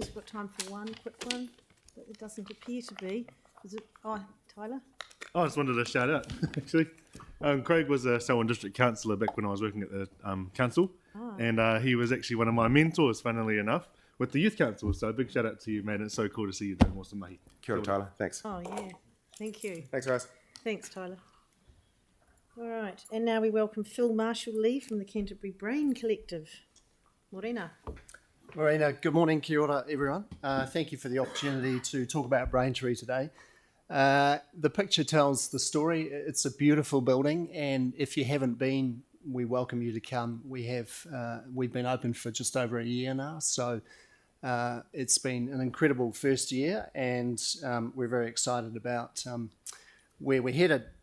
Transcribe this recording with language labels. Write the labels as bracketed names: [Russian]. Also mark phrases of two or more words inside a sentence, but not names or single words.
[English] We've got time for one quick one. But it doesn't appear to be. Is it? Oh, Tyler? I just wanted to shout out, actually. Craig was a Selwyn District Councillor back when I was working at the council, and he was actually one of my mentors, funnily enough, with the Youth Council. So big shout out to you, man. It's so cool to see you doing awesome, mate. [Māori] Kia ora, [English] Tyler. Thanks. Oh, yeah. Thank you. Thanks, guys. Thanks, Tyler. All right. And now we welcome Phil Marshall-Lee from the Canterbury Brain Collective. [Māori] Morena. [English] Morena, good morning, [Māori] kia ora, [English] everyone. Thank you for the opportunity to talk about Braintree today. The picture tells the story. It's a beautiful building, and if you haven't been, we welcome you to come. We've been open for just over a year now, so it's been an incredible first year, and we're very excited about where we're headed.